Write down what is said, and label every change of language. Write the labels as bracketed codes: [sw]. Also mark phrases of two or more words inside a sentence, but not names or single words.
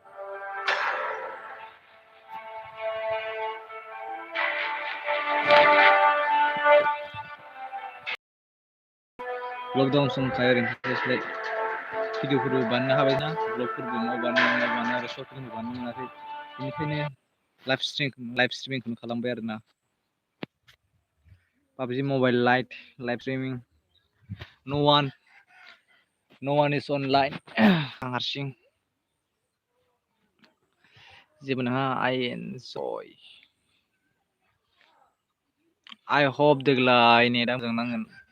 [brx] लकडाउन समखाय ओरैनो थास्लाय भिडिअफोरबो बानायनो हाबायना ब्लगफोरबो बानायनो आरो सर्ट फिल्मबो बानायनो मोनाखै बेनिखायनो [en] live streaming [brx] खालामबाय आरोना [en] Pubg Mobile Lite live streaming no one is online [brx] आं हारसिं जेबो नङा [en] I hope [brx] देग्लाय नेटआ मोजां नांगोन